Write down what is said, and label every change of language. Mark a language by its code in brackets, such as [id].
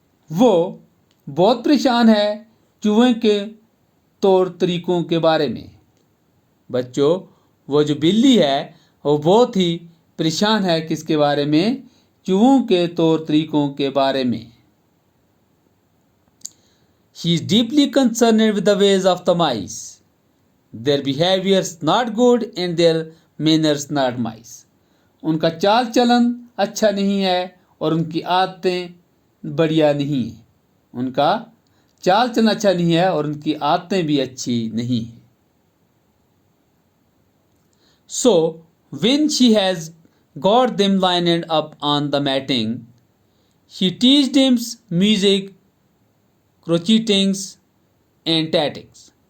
[hi] वो बहुत परेशान है चूहे के तौर तरीकों के बारे में। बच्चों, वो जो बिल्ली है वो बहुत ही परेशान है किसके बारे में? चूहों के तौर तरीकों के बारे में। [en] She is deeply concerned with the ways of the mice. Their behaviors not good and their manners not nice. [hi] उनका चाल चलन अच्छा नहीं है और उनकी आदतें बढ़िया नहीं है। उनका चाल चलन अच्छा नहीं है और उनकी आदतें भी अच्छी नहीं है। [en] So, when she has got them lined up on the matting, she teaches them music, crochetings, and tactics.